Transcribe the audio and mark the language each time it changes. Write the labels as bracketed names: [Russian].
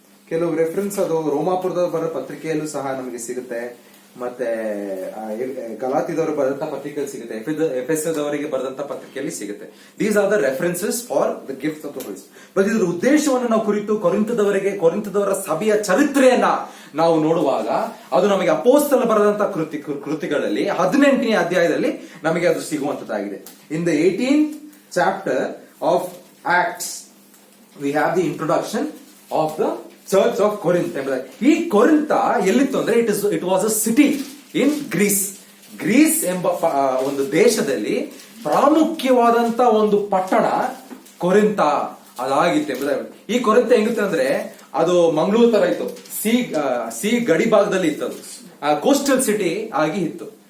[Kannada] ಕೆಲವು ರೆಫರೆನ್ಸ್ ಅದು ರೋಮಾಪುರದ ಬರೋ ಪತ್ರಿಕೆಯಲ್ಲೂ ಸಹ ನಮಗೆ ಸಿಗುತ್ತೆ, ಮತ್ತೆ ಗಲಾತಿದವರು ಬರೆದಂತ ಪತ್ರಿಕೆಯಲ್ಲಿ ಸಿಗುತ್ತೆ, ಎಫೆಸದವರಿಗೆ ಬರೆದಂತ ಪತ್ರಿಕೆಯಲ್ಲಿ ಸಿಗುತ್ತೆ. [English] These are the references for the gift of the Holy Spirit. [Kannada] But ಇದರ ಉದ್ದೇಶವನ್ನು ನಾವು ಕೊರಿಂಥದವರ ಸಭೆಯ ಚರಿತ್ರೆಯನ್ನ ನಾವು ನೋಡುವಾಗ ಅದು ನಮಗೆ ಅಪೋಸ್ತಲ ಬರೆದಂತ ಕೃತಿಗಳಲ್ಲಿ 18ನೇ ಅಧ್ಯಾಯದಲ್ಲಿ ನಮಗೆ ಅದು ಸಿಗುವಂತದ್ದಾಗಿದೆ. [English] In the 18th chapter of Acts we have the introduction of the church of Corinth ಎಂಬುದಾಗಿ. [Kannada] ಈ ಕೊರಿಂತ ಎಲ್ಲಿತ್ತು ಅಂದ್ರೆ [English] it was a city in Greece [Kannada] ಎಂಬ ಒಂದು ದೇಶದಲ್ಲಿ ಪ್ರಾಮುಖ್ಯವಾದಂತ ಒಂದು ಪಟ್ಟಣ ಕೊರಿಂತ ಅದಾಗಿತ್ತು ಎಂಬುದಾಗಿ. ಈ ಕೊರಿಂತ ಹೆಂಗಿತ್ತು ಅಂದ್ರೆ ಅದು ಮಂಗಳೂರು ತರ ಇತ್ತು, ಸಿ ಗಡಿ ಭಾಗದಲ್ಲಿ ಇತ್ತು, ಅದು ಕೋಸ್ಟಲ್ ಸಿಟಿ ಆಗಿ ಇತ್ತು.